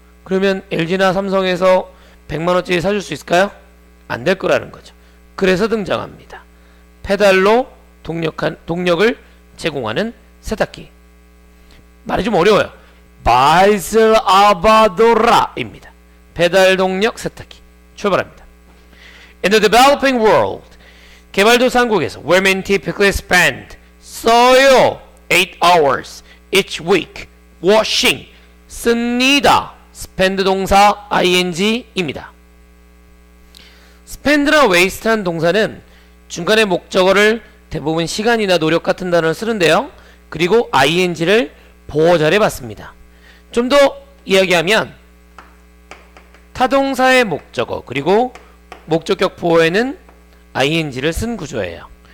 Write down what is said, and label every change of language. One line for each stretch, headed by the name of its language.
Korean: 그러면 LG나 삼성에서 100만원짜리 사줄 수 있을까요? 안 될 거라는 거죠. 그래서 등장합니다. 페달로 동력을 제공하는 세탁기. 말이 좀 어려워요. 바이슬 아바도라입니다. 페달 동력 세탁기. 출발합니다.
English: In the developing world,
Korean: 개발도상국에서
English: women typically spend
Korean: 써요
English: 8 hours each week washing
Korean: 씁니다. spend 동사 ing입니다. spend나 waste란 동사는 중간에 목적어를 대부분 시간이나 노력 같은 단어를 쓰는데요. 그리고 ing를 보어자리에 받습니다. 좀 더 이야기하면 타동사의 목적어 그리고 목적격 보어에는 ing를 쓴 구조예요.